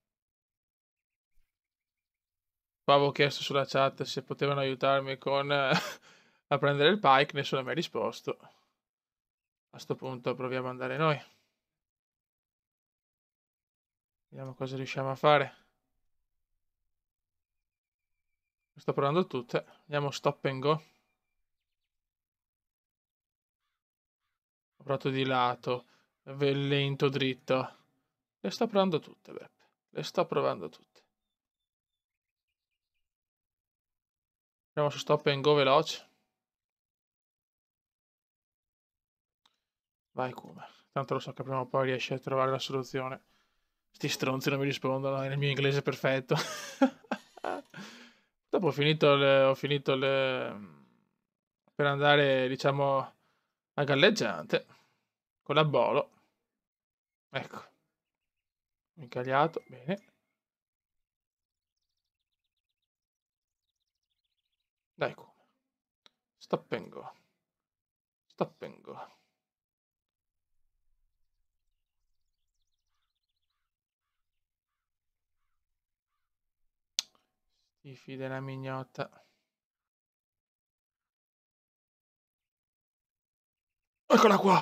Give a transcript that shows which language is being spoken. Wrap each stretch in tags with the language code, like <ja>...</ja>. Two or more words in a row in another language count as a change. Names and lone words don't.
<it>Qua avevo chiesto sulla chat se potevano aiutarmi con a prendere il pike, nessuno mi ha risposto. A sto punto proviamo ad andare noi. Vediamo cosa riusciamo a fare. Sto provando tutte. Andiamo</it> <en>stop and go.</en> <it>Ho provato di lato, lento, dritto. Le sto provando tutte, Beppe. Le sto provando tutte. Andiamo su</it> <en>stop and go</en> <it>veloce. Vai Kuma. Tanto lo so che prima o poi riesci a trovare la soluzione. Sti stronzi non mi rispondono nel mio inglese perfetto. Dopo per andare, diciamo, a galleggiante. Con la bolo. Ecco. Incagliato. Bene. Dai Kuma.</it> <en>Stop and go. Stop and go.</en> <it>Tifi della mignotta. Eccola qua.</it>